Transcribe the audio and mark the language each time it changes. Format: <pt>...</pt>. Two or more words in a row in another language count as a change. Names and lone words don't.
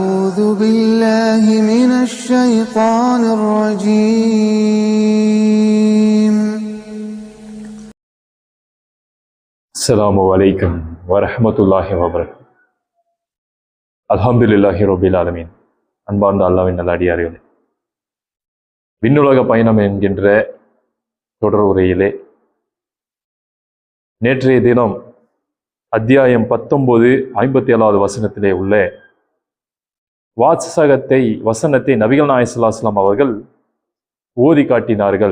<ar>أعوذ بالله من الشيطان الرجيم. السلام عليكم ورحمة الله وبركاته. الحمد لله رب العالمين.</ar> <ta>அன்பார்ந்த அல்லாஹ்வின் நல்லடியார்களே, விண்ணுலக பயணம் என்கின்ற தொடர் உரையிலே நேற்றைய தினம் அத்தியாயம் 19 57வது வசனத்திலே உள்ள வசனத்தை நபிகள் நாயகம்</ta> <ar>صلى الله عليه وسلم</ar> <ta>அவர்கள் ஓதி காட்டினார்கள்.</ta>